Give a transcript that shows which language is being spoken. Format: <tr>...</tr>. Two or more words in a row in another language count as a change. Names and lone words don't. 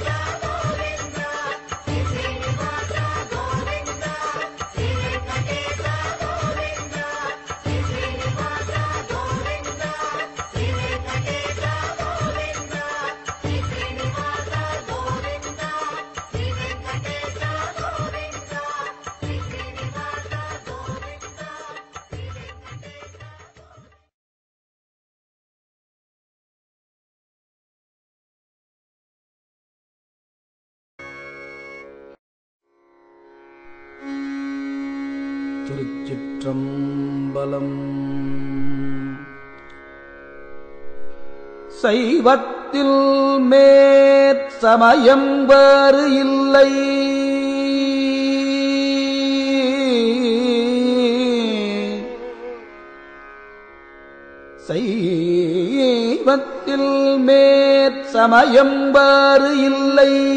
<sa>गोविन्द श्री श्रीनिवास गोविन्द श्री वेङ्कटेश गोविन्द श्री श्रीनिवास गोविन्द श्री वेङ्कटेश गोविन्द श्री श्रीनिवास गोविन्द श्री वेङ्कटेश गोविन्द श्री श्रीनिवास गोविन्द श्री वेङ्कटेश</sa> <ta>திருச்சிற்றம்பலம். சைவத்தில் மேற்சமயம் வேறு இல்லை, சைவத்தில் மேற்சமயம் வேறு இல்லை,</ta>